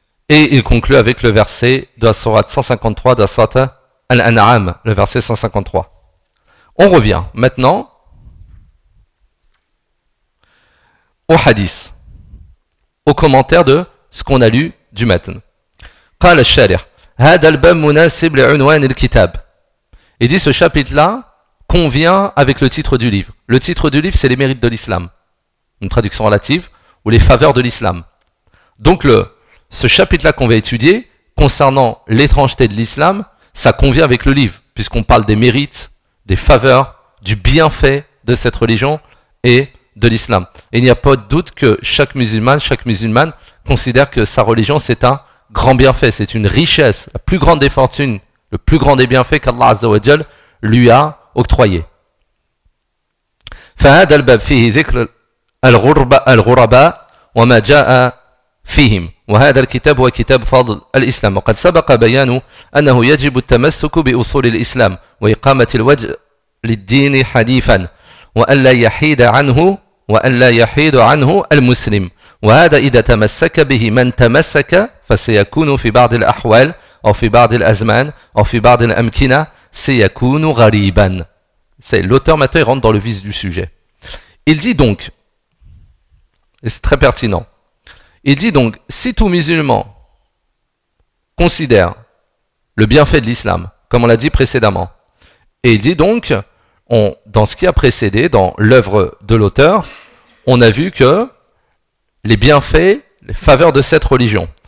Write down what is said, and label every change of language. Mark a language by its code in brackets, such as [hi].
[fr] Et il conclut avec le verset de la sourate 153 de la sourate Al-An'am, le verset 153. On revient maintenant au hadith, au commentaire de ce qu'on a lu du matin. [ar] قال الشارح هذا الباب مناسب لعنوان الكتاب. [fr] Il dit ce chapitre-là convient avec le titre du livre. Le titre du livre, c'est les mérites de l'islam. Une traduction relative, ou les faveurs de l'islam. Donc ce chapitre-là qu'on va étudier, concernant l'étrangeté de l'islam, ça convient avec le livre, puisqu'on parle des mérites, des faveurs, du bienfait de cette religion et de l'islam. Et il n'y a pas de doute que chaque musulmane considère que sa religion, c'est un grand bienfait, c'est une richesse, la plus grande des fortunes, le plus grand des bienfaits qu'Allah Azza wa Jal lui a octroyé. [ar] فَهَذَا الْبَابِ فِيهِ ذِكْرَ الْغُرَبَى وَمَا جَاءَ فِيهِمْ وَهَذَا الْكِتَابُ وَكِتَابُ فَضْلِ الْإِسْلَامِ وَقَدْ سَبَقَ بَيَانُ أَنَّهُ يَجِبُ التَّمَسُّكُ بِأُصُولِ الْإِسْلَامِ وَإِقَامَةِ الْوَجْهِ لِلدِّينِ حَنِيفًا وَأَلَّا يَحِيدَ عَنْهُ الْمُسْلِمُ وهذا إذا تمسك به من تمسك فسيكون في بعض الأحوال أو في بعض الأزمان أو في بعض الأمكنة سيكون غريبا. [fr] C'est l'auteur maintenant rentre dans le vif du sujet. Il dit donc, et c'est très pertinent, il dit donc, si tout musulman considère le bienfait de l'islam, comme on l'a dit précédemment, et il dit donc, dans ce qui a précédé, dans l'œuvre de l'auteur, on a vu que les bienfaits, les faveurs de cette religion.